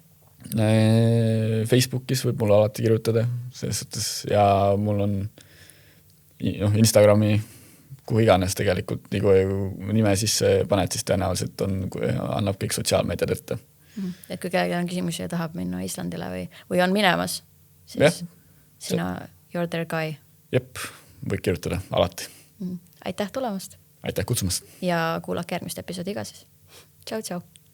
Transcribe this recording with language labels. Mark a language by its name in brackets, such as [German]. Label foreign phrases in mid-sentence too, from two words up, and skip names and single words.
[Estonian] Facebookis võib mulle alati kirjutada selles suhtes ja mul on Instagrami kuhu iganes tegelikult, nii kui nime sisse paned, siis tõenäoliselt annab kõik sotsiaalmeediad ette. Et kui kellelgi on küsimusi ja tahab minna Islandile või on minemas, siis sina [English] you're their guy. [Estonian] Jep, võid kirjutada alati. Aitäh tulemast. Aitäh kutsumast. Ja kuulake järgmist episoodi ka siis. Tšau, tšau.